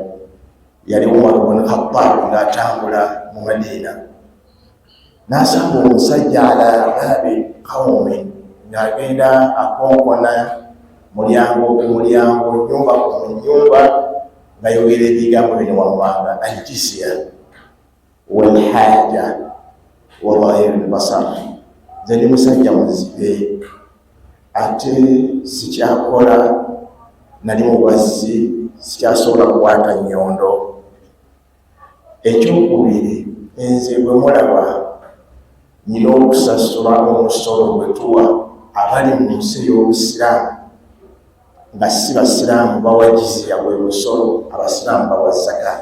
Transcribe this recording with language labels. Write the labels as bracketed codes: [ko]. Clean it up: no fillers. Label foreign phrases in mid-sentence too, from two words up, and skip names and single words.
[lg] Yali Umar ibn Khattab ng'atambula mu Madiina n'asanga omusajja [ar] على باب قوم [lg] ng'agenda akonkona mulyango ku mulyango, nnyumba ku nnyumba, ng'ayogera ebigambo bino wammanga: [ar] الجزية والحاجة وذهاب البصر. [lg] Nze ndi musajja muzibe ate sikyakola, nali mubazzi, sikyasobola kukwata nnyondo. Ekyokubiri, nze bwe mulaba nina okusasula omusolo gwe tuwa abali mu nsi y'Obusiraamu nga si basiraamu bawa jizya gwe musolo, abasiraamu bawa zaka.